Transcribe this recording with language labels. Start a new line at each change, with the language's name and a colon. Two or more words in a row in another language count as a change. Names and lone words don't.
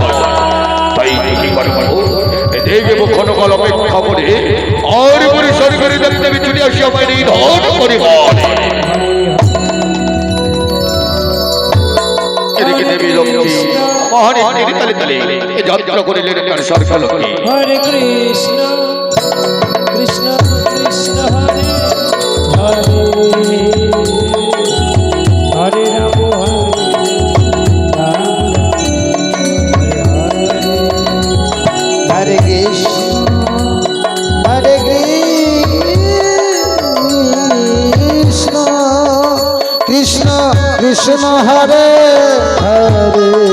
Bangla: তাই দেখবো ক্ষণকাল অপেক্ষা করে আর পরিসর করে দেখতে চলে আসি আমায় নিধন করিবার। এদিকে দেবী লক্ষ্মী মহানীর তালে তালে যাত্রা করিলেন তার সর্বলোকে।
Sanskrit: हरे कृष्ण कृष्ण कृष्ण हरे हरे हरे राम हरे कृष्ण कृष्ण कृष्ण हरे हरे